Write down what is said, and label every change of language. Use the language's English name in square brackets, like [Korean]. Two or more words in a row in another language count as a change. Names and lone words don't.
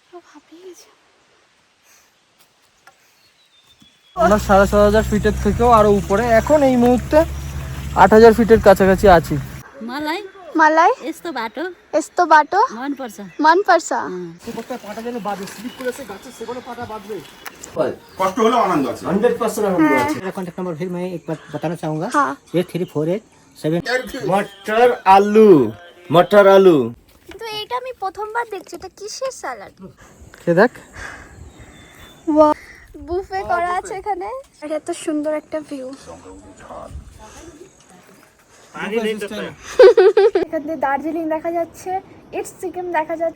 [Bangla] আমরা ৭,৫০০ ফিটের থেকেও আরো উপরে, এখন এই মুহূর্তে ৮,০০০ ফিটের কাছাকাছি আছি। [Nepali] मलाई यस्तो बाटो मन पर्छ। [Bangla] কষ্ট হলেও আনন্দ আছে। [Hindi] 100% आनंद है। मेरा कॉन्टैक्ट नंबर फिर मैं एक बार बताना चाहूँगा। हाँ। 8348 मटर आलू। [Bangla] কিন্তু এইটা আমি প্রথমবার দেখছি, এটা কিসের স্যালাড? কে দেখ, ওয়াও, বুফে করা আছে এখানে। আর এত সুন্দর একটা ভিউ। এখানে দার্জিলিং দেখা যাচ্ছে, ইটস সিকিম দেখা যাচ্ছে।